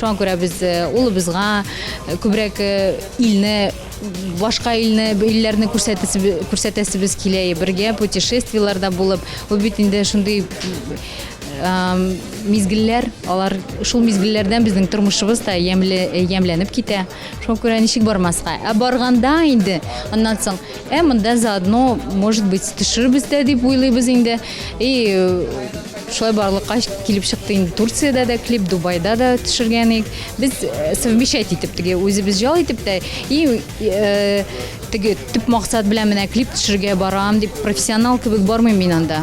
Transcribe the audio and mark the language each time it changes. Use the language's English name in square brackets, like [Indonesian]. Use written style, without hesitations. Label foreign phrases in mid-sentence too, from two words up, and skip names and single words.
[Tatar] Шуңа күрә без улыбызга күбрәк илне башка илләрне күрсәтәсебез килә, бергә путешествиеларда булып, ул бит инде шундый мизгелләр, алар шул мизгелләрдән безнең тормышыбыз да ямьләнеп китә. Шуңа күрә ничек бармаска? Барганда инде, аннан соң, монда заодно, [Russian] может быть, [Tatar] төшербез дә дип уйлыйбыз инде. И шулай барлыкка килеп чыкты инде. Турциядә дә клип, Дубайда да төшергәнек. Без совмещать итеп, теге үзебез җал итеп тә, и теге төп максат белән менә клип төшергә барам дип профессионал кебек бармыйм мин анда.